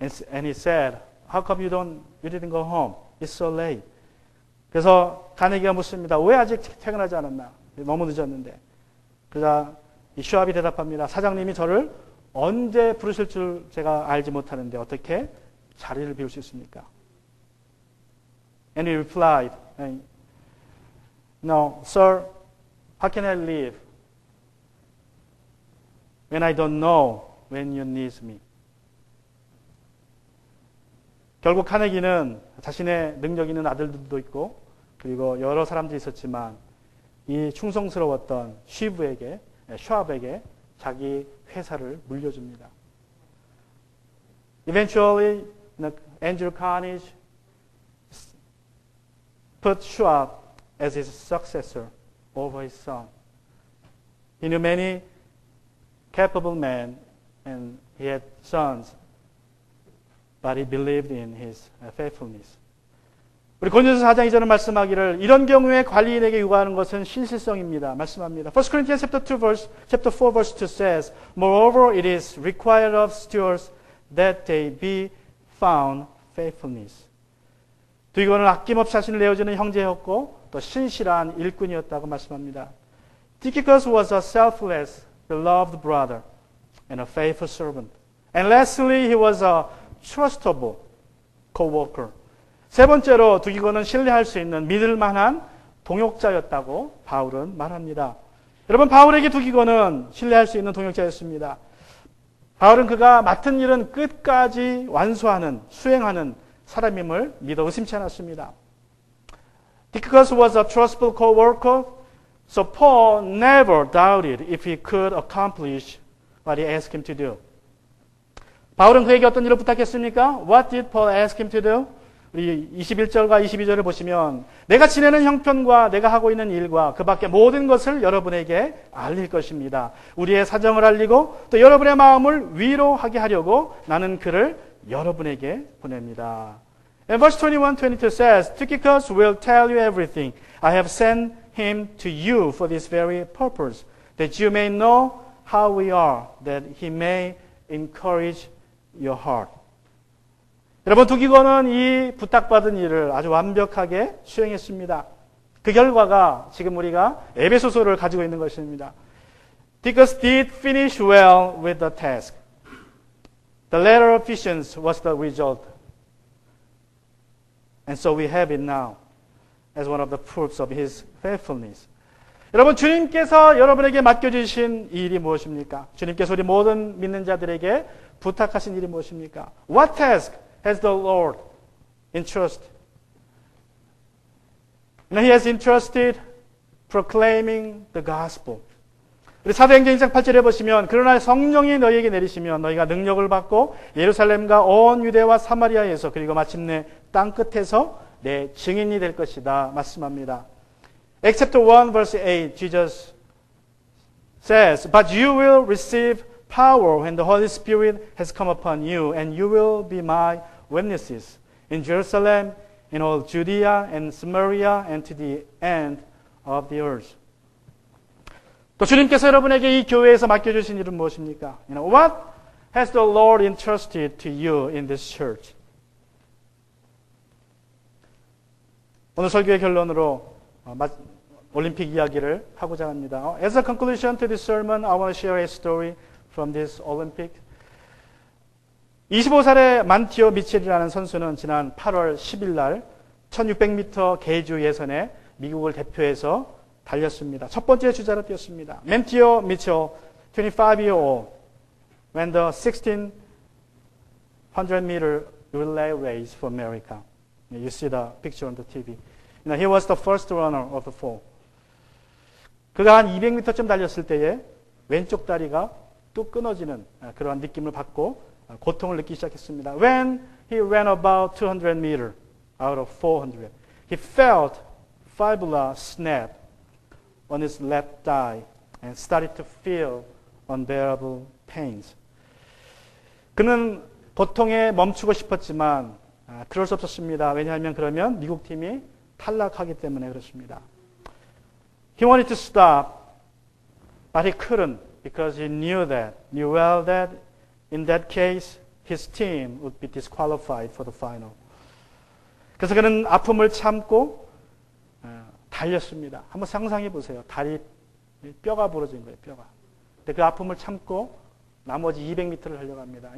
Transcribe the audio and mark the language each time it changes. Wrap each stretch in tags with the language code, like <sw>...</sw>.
<en>And he said, how come you didn't go home? It's so late.</en> <ko>그래서 카네기가 묻습니다. 왜 아직 퇴근하지 않았나? 너무 늦었는데. 그러자 이 슈왑이 대답합니다. 사장님이 저를 언제 부르실 줄 제가 알지 못하는데 어떻게 자리를 비울 수 있습니까?</ko> <en>And he replied, No, sir, how can I leave when I don't know when you need me?</en> <ko>결국 카네기는 자신의 능력 있는 아들들도 있고 그리고 여러 사람들이 있었지만 이 충성스러웠던 슈왑에게 자기 회사를 물려줍니다.</ko> <en>Eventually, Andrew Carnegie put Schwab as his successor over his son. He knew many capable men and he had sons, but he believed in his faithfulness.</en> <ko>우리 고린도서 4장 2절은 말씀하기를 이런 경우에 관리인에게 요구하는 것은 신실성입니다. 말씀합니다.</ko> <en>1 Corinthians chapter 4 verse 2 says, Moreover, it is required of stewards that they be found faithfulness.</en> <ko>두이고는 아낌없이 자신을 내어주는 형제였고 또 신실한 일꾼이었다고 말씀합니다.</ko> <en>Tychicus was a selfless, beloved brother and a faithful servant. And lastly, he was a trustable co-worker.</en> <ko>세 번째로 두기고는 신뢰할 수 있는 믿을 만한 동역자였다고 바울은 말합니다. 여러분, 바울에게 두기고는 신뢰할 수 있는 동역자였습니다. 바울은 그가 맡은 일은 끝까지 완수하는, 수행하는 사람임을 믿어 의심치 않았습니다.</ko> <en>Tychicus was a trustable co-worker, so Paul never doubted if he could accomplish what he asked him to do.</en> <ko>바울은 그에게 어떤 일을 부탁했습니까?</ko> <en>What did Paul ask him to do?</en> <ko>우리 21절과 22절을 보시면 내가 지내는 형편과 내가 하고 있는 일과 그 밖의 모든 것을 여러분에게 알릴 것입니다. 우리의 사정을 알리고 또 여러분의 마음을 위로하게 하려고 나는 그를 여러분에게 보냅니다.</ko> <en>And verse 21, 22 says, Tychicus will tell you everything. I have sent him to you for this very purpose, that you may know how we are, that he may encourage your heart.</en> <ko>여러분, 두기고는 이 부탁받은 일을 아주 완벽하게 수행했습니다. 그 결과가 지금 우리가 에베소서를 가지고 있는 것입니다.</ko> <en>Tychicus did finish well with the task. The letter of Ephesians was the result. And so we have it now as one of the proofs of his faithfulness.</en> <ko>여러분, 주님께서 여러분에게 맡겨주신 일이 무엇입니까? 주님께서 우리 모든 믿는 자들에게 부탁하신 일이 무엇입니까?</ko> <en>What task has the Lord entrusted? And he has entrusted proclaiming the gospel.</en> <ko>우리 사도행전 1장 8절에 보시면 그러나 성령이 너희에게 내리시면 너희가 능력을 받고 예루살렘과 온 유대와 사마리아에서 그리고 마침내 땅 끝에서 내 증인이 될 것이다 말씀합니다.</ko> <en>Acts chapter 1 verse 8 Jesus says, But you will receive power when the Holy Spirit has come upon you, and you will be my witnesses in Jerusalem, in all Judea and Samaria, and to the end of the earth.</en> <ko>또 주님께서 여러분에게 이 교회에서 맡겨주신 일은 무엇입니까?</ko> <en>What has the Lord entrusted to you in this church?</en> <ko>오늘 설교의 결론으로 올림픽 이야기를 하고자 합니다.</ko> <en>As a conclusion to this sermon, I want to share a story from this Olympic.</en> <ko>25살의 만티오 미첼이라는 선수는 지난 8월 10일 날 1600m 계주 예선에 미국을 대표해서 달렸습니다. 첫 번째 주자로 뛰었습니다.</ko> <en>만티오 미첼, 25-year-old, ran the 1600 meter relay race for America. You see the picture on the TV. He was the first runner of the four.</en> <ko>그가 한 200m쯤 달렸을 때에 왼쪽 다리가 뚝 끊어지는 그러한 느낌을 받고 고통을 느끼기 시작했습니다.</ko> <en>When he ran about 200 meters out of 400, he felt fibula snap on his left thigh and started to feel unbearable pains.</en> <ko>그는 고통에 멈추고 싶었지만 그럴 수 없었습니다. 왜냐하면 그러면 미국 팀이 탈락하기 때문에 그렇습니다.</ko> <en>He wanted to stop, but he couldn't because he knew well that in that case his team would be disqualified for the final.</en> <ko>그래서 그는 아픔을 참고 달렸습니다. 한번 상상해 보세요. 다리 뼈가 부러진 거예요. 뼈가. 근데 그 아픔을 참고 나머지 200m를 달려갑니다.</ko>